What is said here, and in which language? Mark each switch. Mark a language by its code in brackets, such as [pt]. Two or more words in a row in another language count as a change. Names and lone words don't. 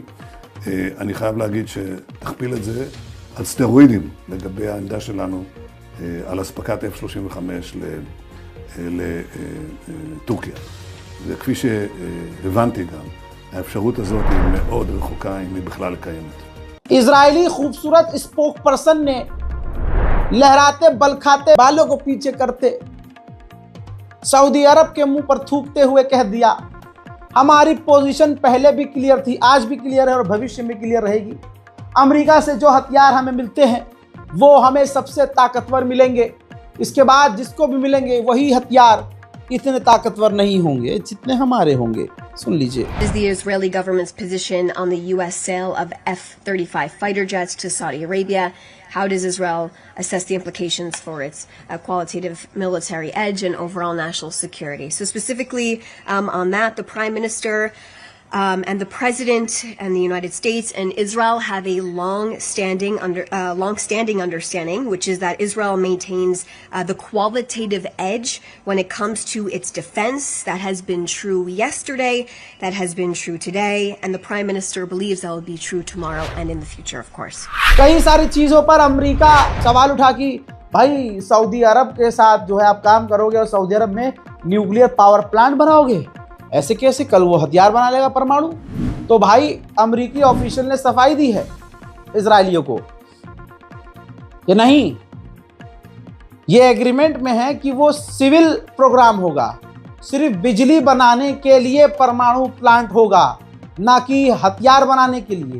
[he] אני חייב להגיד שתכפיל את זה על סטרואידים לגבי העמדה שלנו על אספקת F-35 לטורקיה. וכפי שהבנתי גם, האפשרות הזאת היא מאוד רחוקה אם היא בכלל קיימת. [hi] इजरायली खूबसूरत स्पोक पर्सन ने लहराते बल खाते बालों को पीछे करते सऊदी अरब के मुंह पर थूकते हुए कह दिया, हमारी पोजीशन पहले भी क्लियर थी, आज भी क्लियर है और भविष्य में क्लियर रहेगी। अमेरिका से जो हथियार हमें मिलते हैं वो हमें सबसे ताकतवर मिलेंगे, इसके बाद जिसको भी मिलेंगे वही हथियार इतने ताकतवर नहीं होंगे जितने हमारे होंगे। सुन लीजिए। [en] Is the Israeli government's position on the U.S. sale of F-35 fighter jets to Saudi Arabia? How does Israel assess the implications for its qualitative military edge and overall national security? So specifically on that, the Prime Minister And the president and the United States and Israel have a long-standing understanding, which is that Israel maintains the qualitative edge when it comes to its defense. That has been true yesterday, that has been true today, and the Prime Minister believes that will be true tomorrow and in the future, of course. [hi] कई सारी चीजों पर अमेरिका सवाल उठा कि भाई सऊदी अरब के साथ जो है आप काम करोगे और सऊदी अरब में [en] nuclear power plant [hi] बनाओगे, ऐसे कैसे? कल वो हथियार बना लेगा परमाणु। तो भाई अमेरिकी ऑफिशियल ने सफाई दी है इजरायलियों को कि नहीं, ये एग्रीमेंट में है कि वो [en] civil program [hi] होगा, सिर्फ बिजली बनाने के लिए परमाणु प्लांट होगा, ना कि हथियार बनाने के लिए।